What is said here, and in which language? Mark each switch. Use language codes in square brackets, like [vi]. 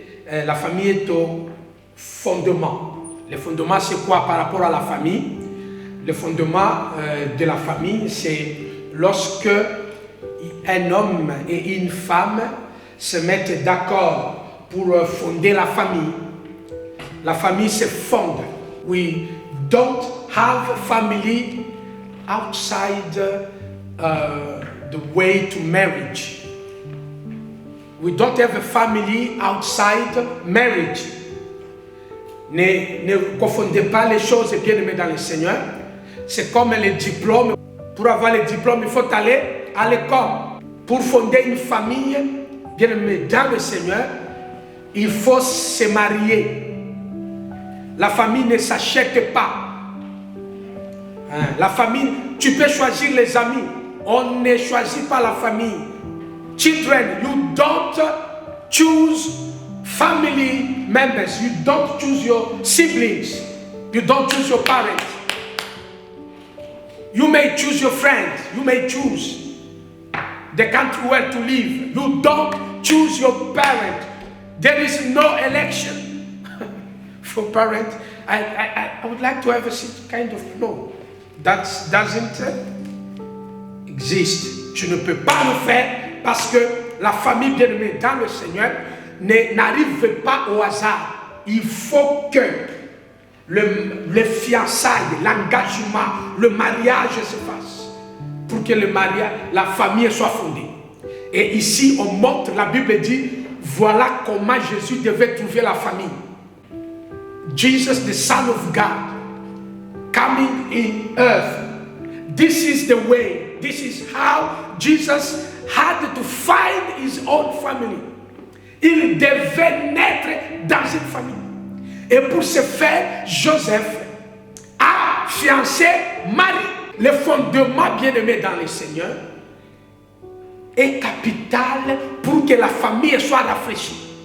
[fr] La famille est au fondement. Le fondement, c'est quoi par rapport à la famille? Le fondement de la famille, c'est lorsque un homme et une femme se mettent d'accord pour fonder la famille. La famille se fonde. [en] We don't have family outside the way to marriage. We don't have a family outside marriage. [fr] Ne confondez pas les choses, bien-aimés dans le Seigneur. C'est comme les diplômes. Pour avoir les diplômes, il faut aller à l'école. Pour fonder une famille, bien-aimés dans le Seigneur, il faut se marier. La famille ne s'achète pas. La famille, tu peux choisir les amis. On ne choisit pas la famille. [en] Children, you don't choose family members. You don't choose your siblings. You don't choose your parents. You may choose your friends. You may choose the country where to live. You don't choose your parent. There is no election for parents. I would like to have a kind of no. That doesn't exist. [fr] Tu ne peux pas le faire parce que la famille bien-aimée dans le Seigneur n'arrive pas au hasard. Il faut que le fiançailles, l'engagement, le mariage se fasse pour que la famille soit fondée. Et ici, on montre, la Bible dit, voilà comment Jésus devait trouver la famille. [en] Jesus, the Son of God, coming in earth. This is the way. This is how Jesus had to find his own family. [fr] Il devait naître dans une famille. Et pour ce faire, Joseph a fiancé Marie. Le fondement bien-aimé dans le Seigneur est capital pour que la famille soit rafraîchie.